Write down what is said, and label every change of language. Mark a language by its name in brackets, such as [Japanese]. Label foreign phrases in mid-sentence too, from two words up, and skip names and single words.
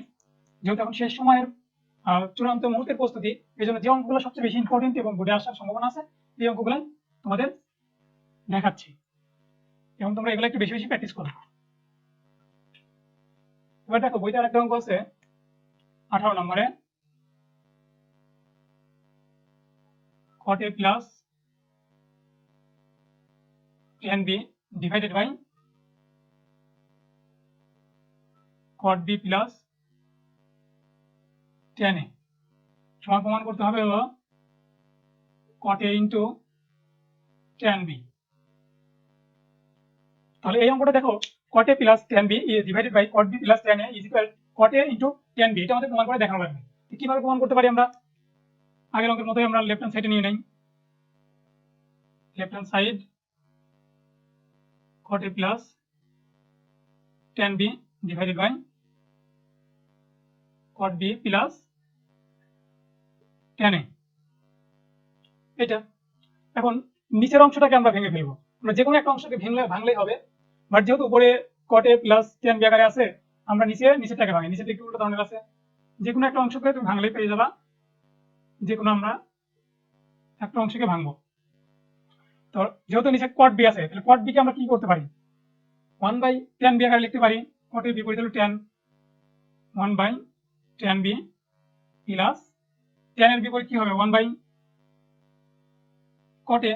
[Bangla] যেহেতু এখন শেষ সময়ের চূড়ান্ত মুহূর্তের প্রস্তুতি, এই জন্য যে অঙ্কগুলো সবচেয়ে বেশি ইম্পর্টেন্ট এবং বোর্ডে আসার সম্ভাবনা আছে এই অঙ্কগুলো তোমাদের দেখাচ্ছি, এবং তোমরা এগুলো একটু বেশি বেশি প্র্যাকটিস করো। এবার দেখো বইতে আরেকটা অঙ্ক আছে 18 নম্বরে, [English] cot a plus tan b divided by cot b plus tan a [Bangla] সমান প্রমাণ করতে হবে হলো [English] cot a into tan b। [Bangla] তাহলে এই অঙ্কটা দেখো [English] cot a plus tan b divided by cot b plus tan a is equal cot a into tan b, [Bangla] এটা আমাদের প্রমাণ করে দেখানো লাগবে। কিভাবে প্রমাণ করতে পারি আমরা, আগের অঙ্কের মতোই আমরা [English] left hand sideে [Bangla] নিয়ে নেই, [English] left hand side cot a plus tan b divided by cot b plus tan a, [Bangla] এটা। এখন নিচের অংশটাকে আমরা ভেঙে ফেলবো, আমরা যে কোনো একটা অংশকে ভাঙলেই হবে, বাট যেহেতু উপরে [English] cot a plus tan b [Bangla] আকারে আছে, আমরা নিচেরটাকে ভাঙি, নিচেরটা একটু উল্টো ধরনের আছে, যে কোনো একটা অংশকে তুমি ভাঙলেই পেয়ে যাবা, যে কোনো আমরা একটা অংশকে ভাঙবো। তো যেহেতু নিচে cot b আছে, তাহলে cot b কে আমরা কি করতে পারি, 1 বাই tan b আকারে লিখতে পারি, cot এর বিপরীত হলো tan, 1 বাই tan b প্লাস tan এর বিপরীত কি হবে 1 বাই cot a।